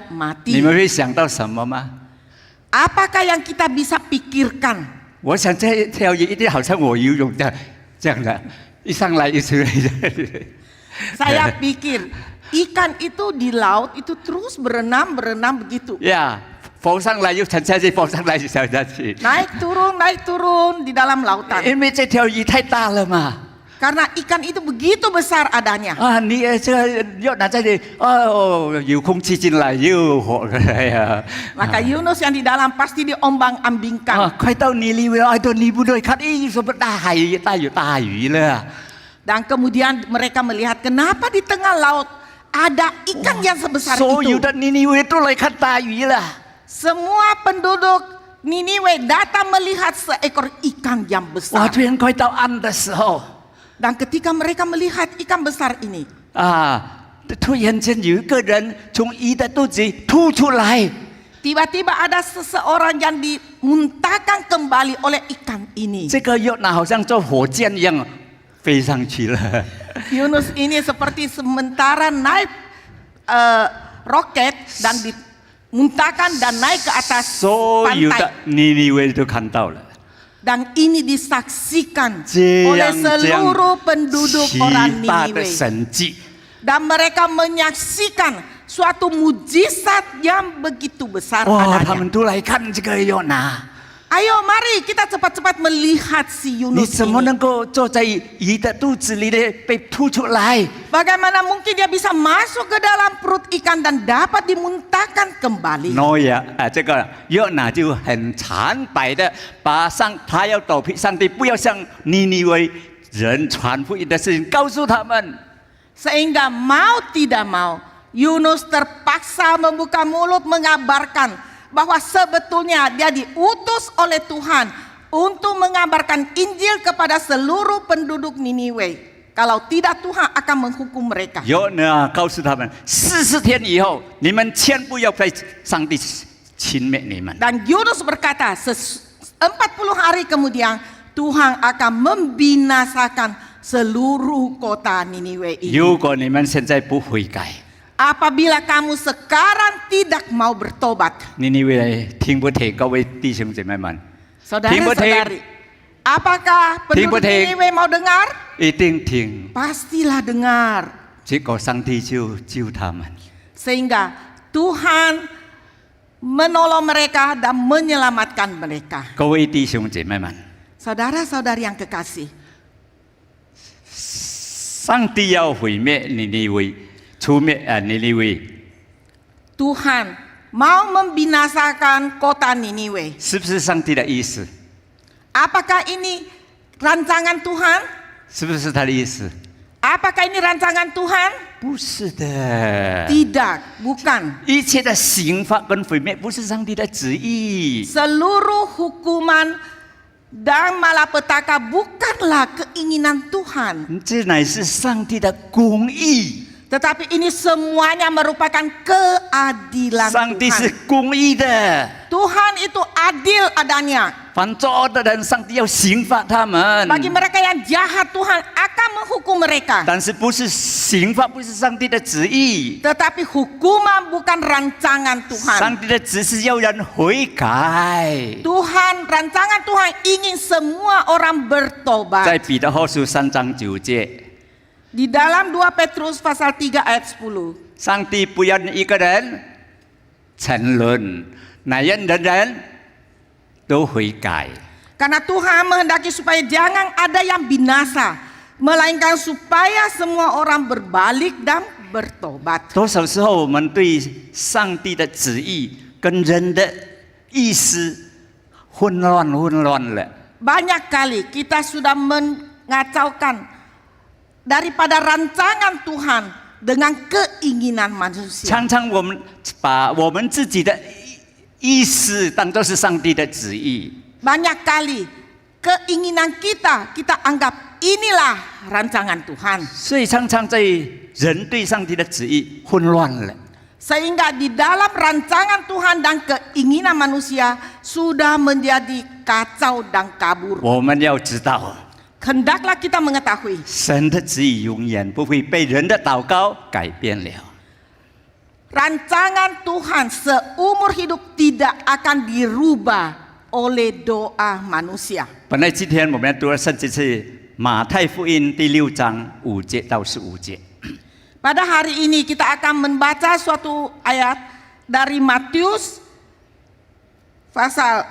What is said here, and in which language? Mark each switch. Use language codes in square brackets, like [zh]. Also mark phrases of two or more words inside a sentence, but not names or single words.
[zh] 你 [id] mati? [zh] 们会想到什么吗？ [id] Apakah yang kita bisa pikirkan? [zh] 我想这条鱼一定好像我游泳的这样的，一上来一出来。 [id] Saya pikir ikan itu di laut itu terus berenam begitu. [zh] 呀，浮上来又沉下去，浮上来又沉下去。 [id] Naik turun di dalam lautan. [zh] 因为这条鱼太大了嘛。 [id] Karena ikan itu begitu besar adanya. [zh] 你这个要拿这里有空气进来又火哎呀。 [id] Maka Yunus yang di dalam pasti diombang-ambingkan. [zh] 快到尼尼微了，到尼布队看，什么大海有大鱼了。 [id] Dan kemudian mereka melihat kenapa di tengah laut ada ikan yang sebesar [zh] 所有 [id] itu. [zh] 的尼尼微都来看大鱼了。 [id] Semua penduduk Niniwe datang melihat seekor ikan yang [zh] 哇， [id] besar. [zh] 突然快到岸的时候， [id] Dan ketika mereka melihat ikan besar ini, [zh] 突然间有一个人从鱼的肚子吐出来， [id] tiba-tiba ada seseorang yang dimuntahkan kembali oleh ikan ini. [zh] 这个约拿好像坐火箭一样飞上去了。 [id] Yunus ini seperti sementara naik roket dan dimuntahkan dan naik ke atas [zh] 所有的 [id] pantai. [zh] 尼尼微都看到了， [id] Dan ini disaksikan [zh] 这 [id] oleh [zh] 样这样 [id] seluruh penduduk [zh] 奇 [id] orang [zh] 大的 [id] Niniwe. [zh] 神迹。 [id] Dan mereka menyaksikan suatu mujizat yang begitu besar [zh] 哇，他 [id] adanya. [zh] 们都来看这个约拿。 [id] Ayo mari kita cepat-cepat melihat si [zh] 你 [id] Yunus [zh] 怎么 [id] ini. [zh] 能够坐在鱼的肚子里呢？被吐出来？ [id] Bagaimana mungkin dia bisa masuk ke dalam perut ikan dan dapat dimuntahkan kembali? [zh] 诺亚这个约拿就很坦白的把他要躲避上帝，不要向尼尼微人传福音的事情告诉他们。 [id] Sehingga mau tidak mau, Yunus terpaksa membuka mulut mengabarkan bahwa sebetulnya dia diutus oleh Tuhan untuk mengabarkan Injil kepada seluruh penduduk Niniwe. Kalau tidak Tuhan akan menghukum mereka. [zh] 约拿告诉他们，40天以后，你们千不要被上帝轻蔑你们。 [id] Dan Yunus berkata, 40 hari kemudian Tuhan akan membinasakan seluruh kota Niniwe ini. [zh] 如果你们现在不悔改， [id] Apabila kamu sekarang tidak mau bertobat. [zh] 尼尼微听不听？各位弟兄姐妹们， [id] Saudara-saudari, apakah penduduk Niniwe mau dengar? [zh] 一定听。 [id] Pastilah dengar. [zh] 结果上帝就救他们。 [id] Sehingga Tuhan menolong mereka dan menyelamatkan mereka. [zh] 各位弟兄姐妹们， [id] Saudara-saudari yang kekasih, [zh] 上帝要毁灭尼尼微，除灭尼尼微， [id] Tuhan mau membinasakan kota Niniwe. [zh] 是不是上帝的意思？ [id] Apakah ini rancangan Tuhan? [zh] 是不是他的意思？ [id] Apakah ini rancangan Tuhan? [zh] 不是的， [id] Tidak, bukan. [zh] 一切的刑罚跟毁灭不是上帝的旨意。 [id] Seluruh hukuman dan malapetaka bukanlah keinginan Tuhan. [zh] 这乃是上帝的公义， [id] Tetapi ini semuanya merupakan keadilan [zh] 上帝是 [id] Tuhan. [zh] 公义的， [id] Tuhan itu adil adanya. [zh] 犯作恶的人，上帝要刑罚他们。 [id] Bagi mereka yang jahat, Tuhan akan menghukum mereka. [zh] 但是不是刑罚，不是上帝的旨意， [id] Tetapi hukuman bukan rancangan [zh] 上 [id] Tuhan. [zh] 帝的旨是要人悔改。 [id] Tuhan, rancangan Tuhan ingin semua orang [zh] 在 [id] bertobat. [zh] 彼得后书3章9节， [id] Di dalam 2 Petrus pasal 3 ayat 10. [zh] 上帝不要一个人沉沦，乃愿人人都悔改。 [id] Karena Tuhan menghendaki supaya jangan ada yang binasa, melainkan supaya semua orang berbalik dan bertobat. [zh] 多少时候我们对上帝的旨意跟人的意思混乱了。 [id] Banyak kali kita sudah mengacaukan daripada rancangan Tuhan dengan keinginan manusia. [zh] 常常我们把我们自己的意思当作是上帝的旨意。 [id] Banyak kali keinginan kita anggap inilah rancangan Tuhan. [zh] 所以常常在人对上帝的旨意混乱了。 [id] Sehingga di dalam rancangan Tuhan dan keinginan manusia sudah menjadi kacau dan kabur. [zh] 我们要知道， [id] Hendaklah kita mengetahui [zh] 神的旨意永远不会被人的祷告改变了。 [id] rancangan Tuhan seumur hidup tidak akan dirubah oleh doa manusia. [zh] 本来今天我们要读的圣经是马太福音第6章5节到15节。 [id] Pada hari ini kita akan membaca suatu ayat dari Matius pasal